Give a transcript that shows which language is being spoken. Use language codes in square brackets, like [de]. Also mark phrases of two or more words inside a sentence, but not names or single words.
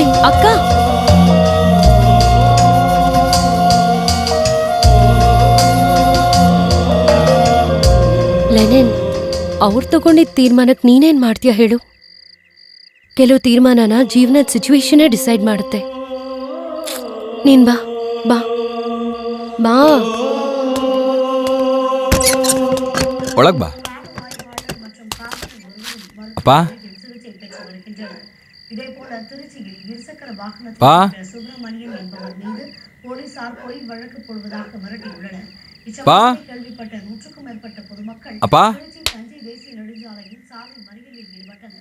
[kn] ಅಕ್ಕ ಲೆನಿನ್, ಅವ್ರು ತಗೊಂಡಿದ್ದ ತೀರ್ಮಾನಕ್ಕೆ ನೀನೇನ್ ಮಾಡ್ತೀಯ ಹೇಳು? ಕೆಲವು ತೀರ್ಮಾನನ ಜೀವನದ [en] situation decide [kn] ಮಾಡುತ್ತೆ. ನೀನ್ ಬಾ ಬಾ ಬಾ ಒಳಗ್ ಬಾ. ಅಪ್ಪ பா [ta] சுப்பிரமணியன் என்பவர் மீது போலீசார் பொய் வழக்கு போடுவதாக மிரட்டியுள்ளனர். பா கேள்விப்பட்ட 100க்கும் மேற்பட்ட பொதுமக்கள் அப்பா தஞ்சை தேசிய நெடுஞ்சாலையில் சாலை மறியலில் ஈடுபட்டனர்.